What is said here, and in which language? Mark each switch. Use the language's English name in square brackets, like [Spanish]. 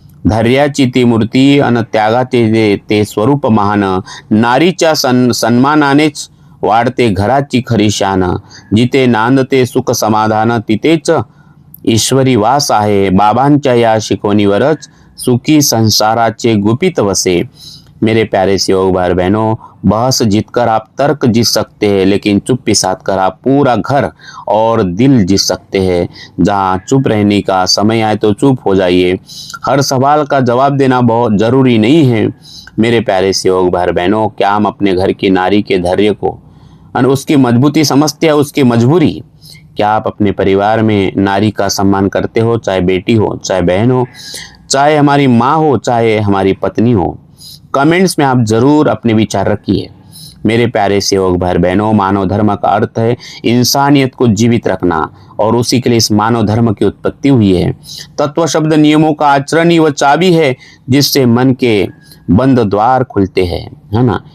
[Marathi] धैर्याची ती मूर्ती अन त्यागाचे ते स्वरूप महान, नारीच्या सन्मानानेच वाढते घराची खरी शान। जिथे नांदते सुख समाधान तिथेच ईश्वरी वास आहे, बाबांच्या या शिकवणीवरच सुखी संसाराचे गुपित वसे। [Hindi] मेरे प्यारे सेवक भाई बहनों, बहस जीतकर आप तर्क जीत सकते हैं, लेकिन चुप्पी साध कर आप पूरा घर और दिल जीत सकते हैं। जहाँ चुप रहने का समय आए तो चुप हो जाइए। हर सवाल का जवाब देना बहुत जरूरी नहीं है। मेरे प्यारे सेवक भाई बहनों, क्या हम अपने घर की नारी के धैर्य को और उसकी मजबूती समझते हैं, उसकी मजबूरी? क्या आप अपने परिवार में नारी का सम्मान करते हो? चाहे बेटी हो, चाहे बहन हो, चाहे हमारी माँ हो, चाहे हमारी पत्नी हो। कमेंट्स में आप जरूर अपने विचार रखिए। मेरे प्यारे सेवक भाई बहनों, मानव धर्म का अर्थ है इंसानियत को जीवित रखना, और उसी के लिए इस मानव धर्म की उत्पत्ति हुई है। तत्व शब्द नियमों का आचरण ही वह चाबी है जिससे मन के बंद द्वार खुलते हैं, है ना।